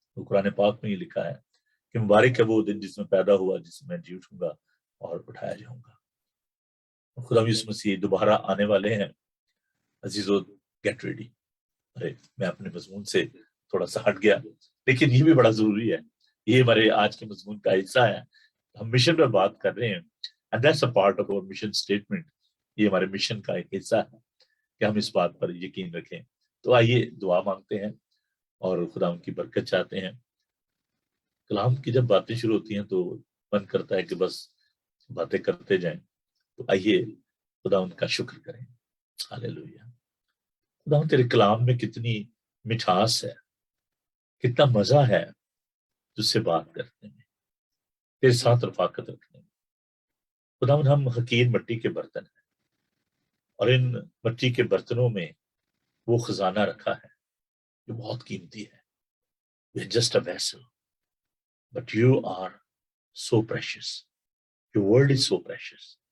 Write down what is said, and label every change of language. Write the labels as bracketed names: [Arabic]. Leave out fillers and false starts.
[Urdu] تو قرآن پاک میں یہ لکھا ہے کہ مبارک ہے وہ دن جس میں پیدا ہوا، جس میں جی اٹھوں گا اور اٹھایا جاؤں گا. خدا یسوع مسیح دوبارہ آنے والے ہیں. عزیزو، [English] Get ready. [Urdu] ارے میں اپنے مضمون سے تھوڑا سا ہٹ گیا، لیکن یہ بھی بڑا ضروری ہے، یہ ہمارے آج کے مضمون کا حصہ ہے. ہم مشن پر بات کر رہے ہیں، [English] and that's a part of our mission statement. [Urdu] یہ ہمارے مشن کا ایک حصہ ہے کہ ہم اس بات پر یقین رکھیں. تو آئیے دعا مانگتے ہیں اور خدا ان کی برکت چاہتے ہیں. کلام کی جب باتیں شروع ہوتی ہیں تو من کرتا ہے کہ بس باتیں کرتے جائیں. تو آئیے خدا ان کا شکر کریں. ہاللیلویا. خدا تیرے کلام میں کتنی مٹھاس ہے، کتنا مزہ ہے تجھ سے بات کرنے میں، تیرے ساتھ رفاقت رکھنے میں. خدا ہم حقیر مٹی کے برتن ہیں، اور ان مٹی کے برتنوں میں وہ خزانہ رکھا ہے جو بہت قیمتی ہے. [English] We are just a vessel, but you are so precious. Your word is so precious.